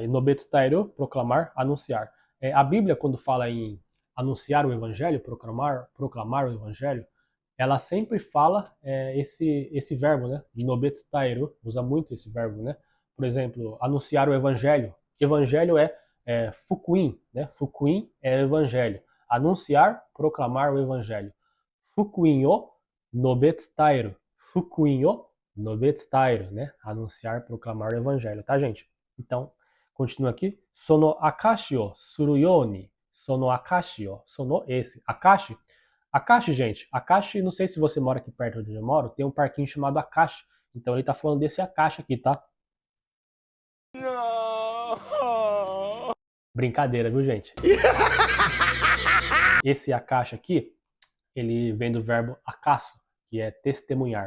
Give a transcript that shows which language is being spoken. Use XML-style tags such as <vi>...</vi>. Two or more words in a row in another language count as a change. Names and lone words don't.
<pt>Nobetstairu, proclamar, anunciar. A Bíblia, quando fala em anunciar o evangelho, proclamar o evangelho, ela sempre fala esse verbo, né? Nobetstairu, usa muito esse verbo, né? Por exemplo, anunciar o evangelho. Evangelho é fukuin, né? Fukuin é evangelho. Anunciar, proclamar o evangelho.</pt> <ja>福音を宣べ伝える。福音を宣べ伝える,</ja> <pt>né? Anunciar, proclamar o evangelho, tá, gente? Então, continua aqui.</pt> <ja>その証しをするように. その証しを。その esse. 証し。証し, gente.</ja> <pt>Akashi, não sei se você mora aqui perto de onde eu moro, tem um parquinho chamado Akashi. Então ele tá falando desse Akashi aqui, tá? No! Brincadeira, viu, gente? Esse Akashi aqui, ele vem do verbo akasu, que é testemunhar.</pt>